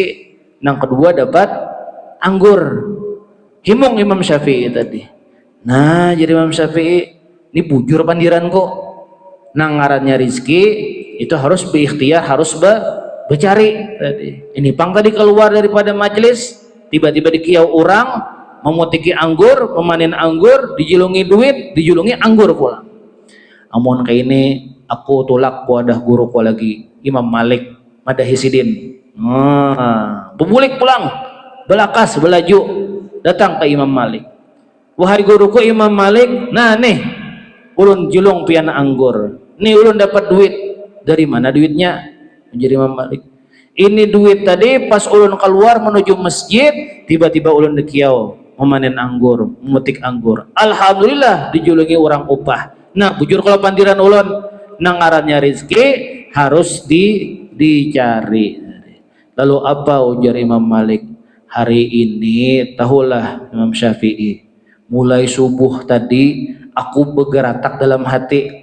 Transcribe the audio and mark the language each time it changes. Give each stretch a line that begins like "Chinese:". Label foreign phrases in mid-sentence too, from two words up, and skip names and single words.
Banjar: Yang kedua dapat anggur. Himung Imam Syafi'i tadi. Nah, jadi Imam Syafi'i ini bujur pandiran kok. Nang ngarannya rizki itu harus berikhtiar, harus bercari tadi. Ini pang tadi keluar daripada majelis, tiba-tiba dikiau orang, memutiki anggur, memanen anggur, dijulungi duit, dijulungi anggur pula. Amun kayak ini aku tulak wadah guru ku lagi Imam Malik Madahisidin. Bubulik pulang, belakas belaju datang ke Imam Malik. Wahai guruku Imam Malik, nah nih ulun julung pian anggur. Nih ulun dapat duit. Dari mana duitnya? Menjadi Imam Malik. Ini duit tadi pas ulun keluar menuju masjid, tiba-tiba ulun dikiau memanen anggur, memetik anggur. Alhamdulillah dijulungi orang upah. Nah, bujur kalau pandiran ulun nang ngarannya rizki harus dicari. Lalu apa ujar Imam Malik? Hari ini tahulah Imam Syafi'i, mulai subuh tadi aku bergeratak dalam hati.